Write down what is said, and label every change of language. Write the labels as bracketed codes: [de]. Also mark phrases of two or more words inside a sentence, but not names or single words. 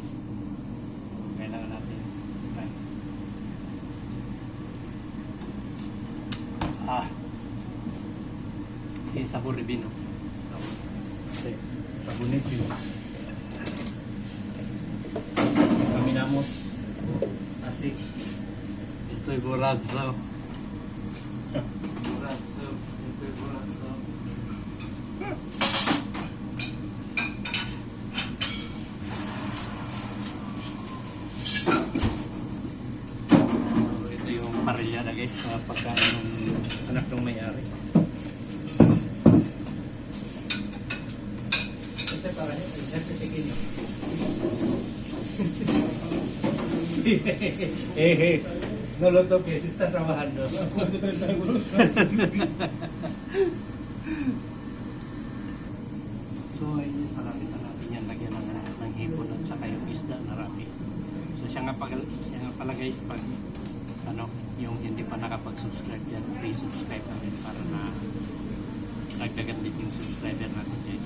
[tl] So kailangan natin try. Yung [es] sabor de vino. Sí. Está buenísimo. Caminamos así. Estoy borracho. Borracho. Estoy borracho. [tl] Ito yung parelyada guys, pagkain ng anak ng may-ari. [es] Este para el jefe pequeño. No lo toques, está trabajando. [tl] So ayun, marami na natin yan. Lagyan ng hipon at saka yung isda na rami. So siya nga pala guys, pag ano, yung hindi pa nakapag-subscribe yan, [en] please subscribe [tl] natin para na nagdagan din yung subscriber natin guys.